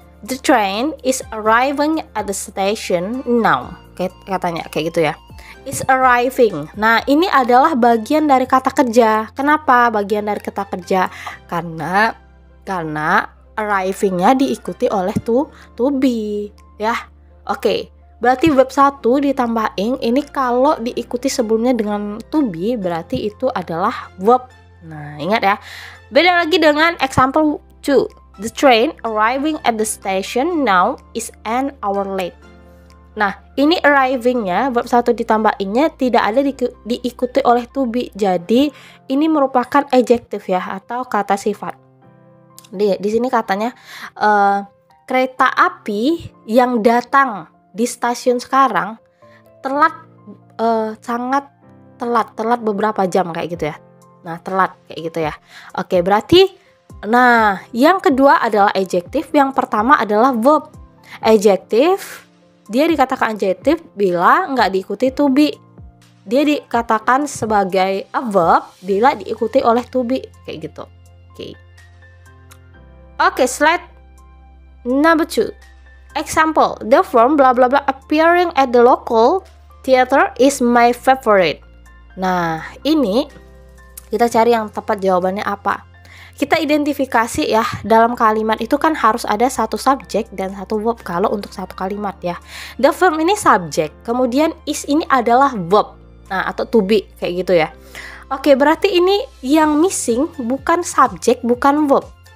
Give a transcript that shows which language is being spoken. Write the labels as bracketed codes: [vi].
[en] The train is arriving at the station now. [id] Katanya kayak gitu ya. [en] Is arriving. [id] Nah, ini adalah bagian dari kata kerja. Kenapa bagian dari kata kerja? Karena arriving-nya diikuti oleh to be ya. Oke. Berarti verb 1 ditambah ing ini kalau diikuti sebelumnya dengan to be berarti itu adalah verb. Nah, ingat ya. Beda lagi dengan example 2. [en] The train arriving at the station now is an hour late. [id] Nah, ini arriving-nya verb 1 ditambah ing-nya tidak ada diikuti oleh to be. Jadi, ini merupakan adjective ya atau kata sifat. Di sini katanya kereta api yang datang di stasiun sekarang sangat telat beberapa jam kayak gitu ya. Nah, telat kayak gitu ya. Oke, berarti yang kedua adalah adjektif, yang pertama adalah verb. Adjektif dia dikatakan adjektif bila nggak diikuti to be. Dia dikatakan sebagai [en] a verb [id] bila diikuti oleh to be kayak gitu. [en] Oke, slide number 2. Example, the film blah blah blah appearing at the local theater is my favorite. [id] Nah, ini kita cari yang tepat jawabannya apa. Kita identifikasi ya, dalam kalimat itu kan harus ada satu subjek dan satu verb kalau untuk satu kalimat ya. The film ini subjek, kemudian is ini adalah verb. Nah, atau to be kayak gitu ya. Oke, berarti ini yang missing bukan subjek, bukan verb.